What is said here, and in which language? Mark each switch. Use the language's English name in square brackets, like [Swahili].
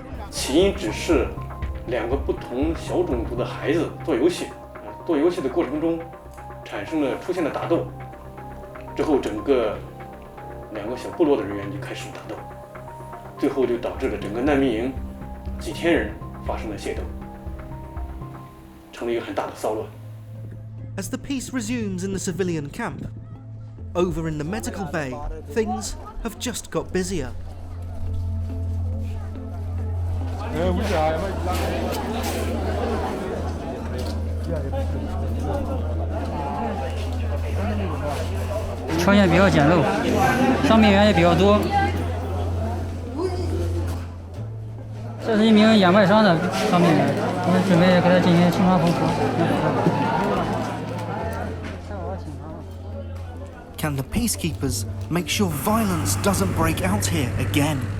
[Chinese] 起因只是两个不同小种族的孩子做游戏，做游戏的过程中出现了打斗，之后整个两个小部落的人员就开始打斗，最后就导致了整个难民营几千人发生了械斗，成了一个很大的骚乱。 [English] As the peace resumes in the civilian camp, over in the medical bay, things have just got busier. [Chinese] 条件比较简陋，伤病员也比较多。这是一名眼外伤的伤病员，我们准备给他进行清创缝合。 [English] Can the peacekeepers make sure violence doesn't break out here again?